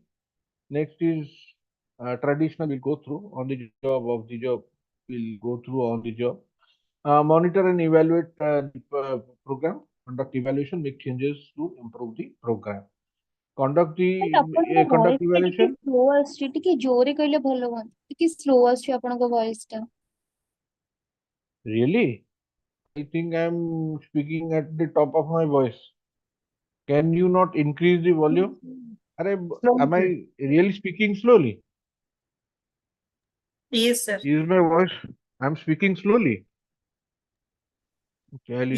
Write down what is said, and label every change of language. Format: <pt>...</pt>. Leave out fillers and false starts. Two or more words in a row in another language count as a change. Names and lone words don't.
<en>Next is traditional, we'll go through on the job, of the job, we'll go through on the job. Monitor and evaluate the program, conduct evaluation, make changes to improve the program. Conduct But the</en> <or>ଆପଣଙ୍କ</or> <en>conduct voice</en> <or>ଟା ଟିକେ</or> <en>evaluation.</en> <or>slow ଆସୁଛି, ଟିକେ ଜୋରେ କହିଲେ ଭଲ ହୁଅନ୍ତା, ଟିକେ slow ଆସୁଛି ଆପଣଙ୍କ voice ଟା।</or> <en>Really? I think I'm speaking at the top of my voice. Can you not increase the volume? Am I really speaking slowly? Yes, sir. Is my voice? I'm speaking slowly. Okay, I'll</en>